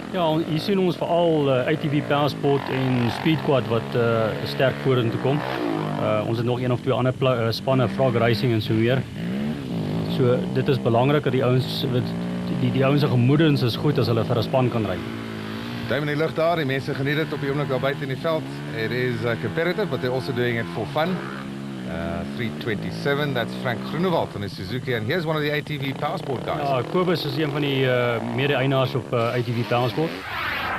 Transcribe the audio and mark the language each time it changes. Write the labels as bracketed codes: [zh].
[af] Ja, hier sien ons veral ATV Powersport en Speedquad wat sterk vorentoe kom. Ons het nog 1 of 2 ander spanne, Frog Racing en so weer. So dit is belangrik dat die ouens, die ouens se gemoedens is goed as hulle vir 'n span kan ry. Duim in die lug daar, die mense geniet dit op die oomblik daar buite in die veld. [en] It is competitive, but they're also doing it for fun. 327, that's Frank Groenewald on his Suzuki, and here's one of the ATV Powersport guys. [af] Ja, Kobus is een van die mede-eienaars op ATV Powersport.